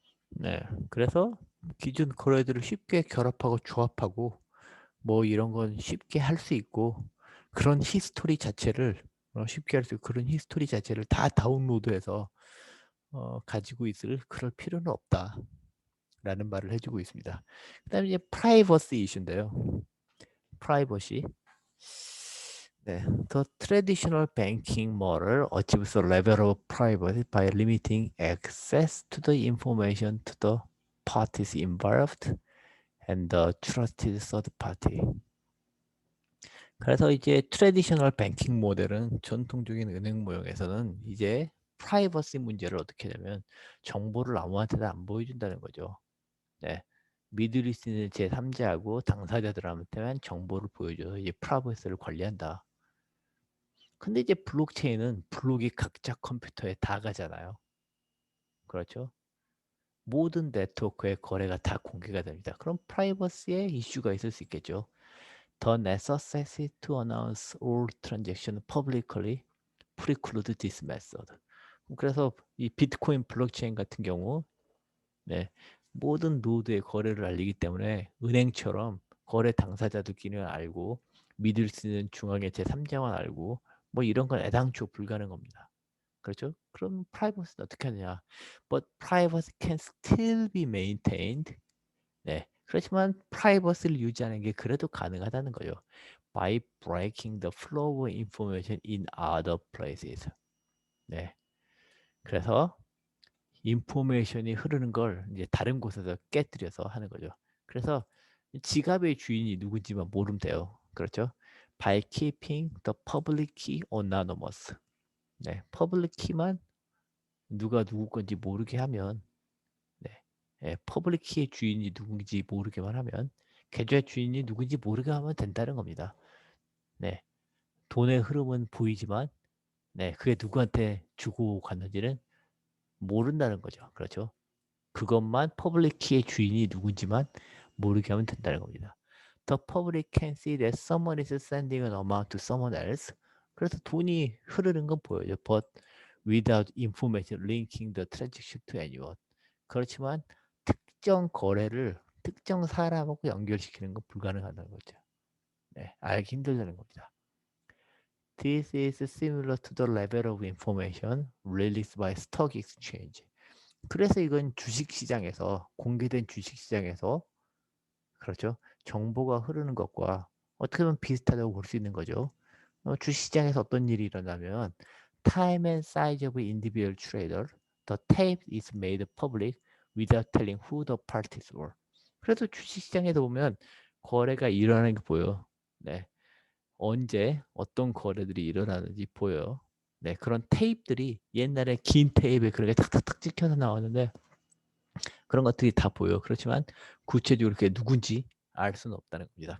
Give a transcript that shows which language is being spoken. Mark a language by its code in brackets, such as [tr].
[ko] 네, 그래서 기존 거래들을 쉽게 결합하고 조합하고 뭐 이런 건 쉽게 할 수 있고 그런 히스토리 자체를 쉽게 할 수 있고 그런 히스토리 자체를 다 다운로드해서 가지고 있을 그럴 필요는 없다라는 말을 해주고 있습니다. 그다음에 이제 프라이버시 이슈인데요. 프라이버시. [en] 네, the traditional banking model achieves a level of privacy by limiting access to the information to the parties involved and the trusted third party. [ko] 그래서 이제 트래디셔널 뱅킹 모델은 전통적인 은행 모형에서는 이제 프라이버시 문제를 어떻게 하냐면 정보를 아무한테나 안 보여준다는 거죠. 네. 믿을 수 있는 제3자하고 당사자들한테만 정보를 보여줘서 이제 프라이버시를 관리한다. 근데 이제 블록체인은 블록이 각자 컴퓨터에 다 가잖아요. 그렇죠? 모든 네트워크의 거래가 다 공개가 됩니다. 그럼 프라이버시에 이슈가 있을 수 있겠죠. [en] The necessity to announce all transactions publicly preclude this method. [ko] 그래서 이 비트코인 블록체인 같은 경우 네, 모든 노드의 거래를 알리기 때문에 은행처럼 거래 당사자들끼리는 알고 믿을 수 있는 중앙의 제3자만 알고 뭐 이런 건 애당초 불가능합니다. 그렇죠? 그럼 프라이버시는 어떻게 하느냐? [en] But privacy can still be maintained. [ko] 네. 그렇지만 프라이버시를 유지하는 게 그래도 가능하다는 거죠. [en] By breaking the flow of information in other places. [ko] 네. 그래서 인포메이션이 흐르는 걸 이제 다른 곳에서 깨뜨려서 하는 거죠. 그래서 지갑의 주인이 누군지만 모르면 돼요. 그렇죠? [en] By keeping the public key anonymous. [ko] 네, 퍼블릭 키만 누가 누구 건지 모르게 하면, 네, 예, 퍼블릭 키의 주인이 누군지 모르게만 하면, 계좌의 주인이 누군지 모르게 하면 된다는 겁니다. 네, 돈의 흐름은 보이지만, 네, 그게 누구한테 주고 갔는지는 모른다는 거죠. 그렇죠? 그것만 퍼블릭 키의 주인이 누군지만 모르게 하면 된다는 겁니다. [en] The public can see that someone is sending an amount to someone else. [ko] 그래서 돈이 흐르는 건 보여요. [en] But without information linking the transaction to anyone. [ko] 그렇지만 특정 거래를 특정 사람하고 연결시키는 건 불가능하다는 거죠. 네, 알기 힘들다는 겁니다. [en] This is similar to the level of information released by stock exchange. [ko] 그래서 이건 주식시장에서 공개된 주식시장에서 그렇죠. 정보가 흐르는 것과 어떻게 보면 비슷하다고 볼 수 있는 거죠. 주식시장에서 어떤 일이 일어나면 [en] time and size of individual trader, the tape is made public without telling who the parties were. [ko] 그래서 주식시장에서 보면 거래가 일어나는 게 보여. 네. 언제 어떤 거래들이 일어나는지 보여요. 네, 그런 테이프들이 옛날에 긴 테이프에 그렇게 탁탁탁 찍혀서 나왔는데 그런 것들이 다 보여요. 그렇지만 구체적으로 그게 누군지 알 수는 없다는 겁니다.